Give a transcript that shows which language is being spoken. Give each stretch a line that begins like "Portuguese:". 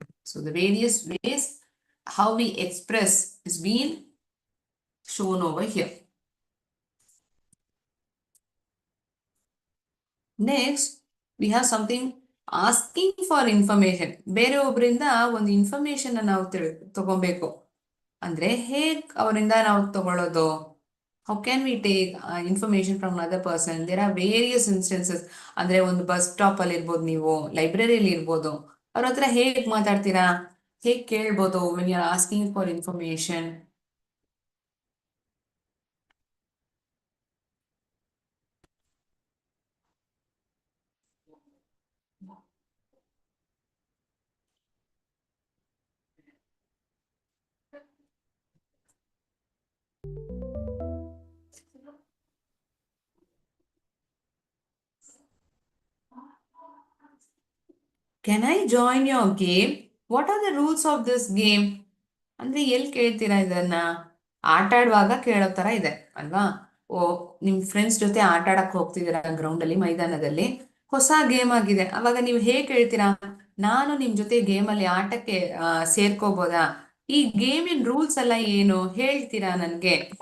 English: So the various ways how we express is being shown over here. Next, we have something asking for information.
Kannada: ಬೇರೆ ಒಬ್ಬರಿಂದ ಒಂದು information ನಾವು ತಗೋಬೇಕು ಅಂದ್ರೆ ಹೇಗ್ ಅವರಿಂದ ನಾವು ತಗೊಳ್ಳೋದು?
English: How can we take information from other person? There are various instances.
Kannada: ಅಂದ್ರೆ ಒಂದು ಬಸ್ ಸ್ಟಾಪ್ ಅಲ್ಲಿ ಇರ್ಬೋದು, ನೀವು ಲೈಬ್ರರಿಯಲ್ಲಿ ಇರ್ಬೋದು, ಅವ್ರ ಹತ್ರ ಹೇಗ್ ಮಾತಾಡ್ತೀರಾ, ಹೇಗ್ ಕೇಳ್ಬೋದು
English: When you are asking for information? Can I join your game? What are the rules of this game?
Kannada: ಅಂದ್ರೆ ಎಲ್ಲಿ ಕೇಳ್ತೀರಾ ಇದನ್ನ? ಆಟ ಆಡುವಾಗ ಕೇಳೋ ತರ ಇದೆ ಅಲ್ವಾ? ಓ, ನಿಮ್ ಫ್ರೆಂಡ್ಸ್ ಜೊತೆ ಆಟ ಆಡಕ್ ಹೋಗ್ತಿದ್ದೀರಾ ಗ್ರೌಂಡ್ ಅಲ್ಲಿ, ಮೈದಾನದಲ್ಲಿ, ಹೊಸ ಗೇಮ್ ಆಗಿದೆ, ಅವಾಗ ನೀವು ಹೇಗೆ ಕೇಳ್ತೀರಾ? ನಾನು ನಿಮ್ ಜೊತೆ ಗೇಮ್ ಅಲ್ಲಿ ಆಟಕ್ಕೆ ಸೇರ್ಕೋಬೋದಾ? ಈ ಗೇಮಿನ ರೂಲ್ಸ್ ಎಲ್ಲ ಏನು ಹೇಳ್ತೀರಾ ನನ್ಗೆ?